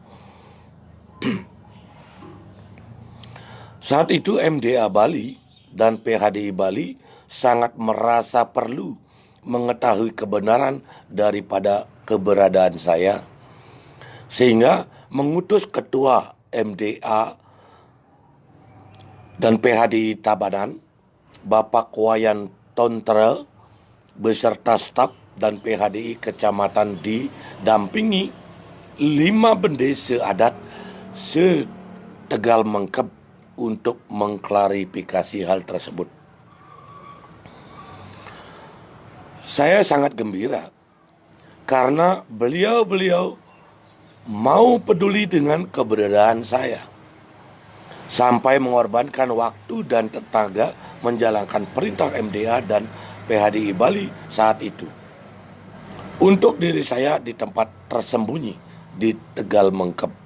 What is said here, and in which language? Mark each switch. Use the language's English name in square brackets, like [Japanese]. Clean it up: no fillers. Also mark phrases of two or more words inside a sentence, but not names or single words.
[Indonesian] Saat itu MDA Bali dan PHDI Bali sangat merasa perlu mengetahui kebenaran daripada keberadaan saya, sehingga mengutus ketua MDA dan PHDI Tabanan, Bapak Wayan Tontre, beserta staf dan PHDI kecamatan didampingi 5 bendesa adat se-Tegal Mengkep untuk mengklarifikasi hal tersebut. Saya sangat gembira karena beliau-beliau mau peduli dengan keberadaan saya, sampai mengorbankan waktu dan tenaga menjalankan perintah MDA dan PHDI Bali saat itu untuk diri saya di tempat tersembunyi di Tegal Mengkep.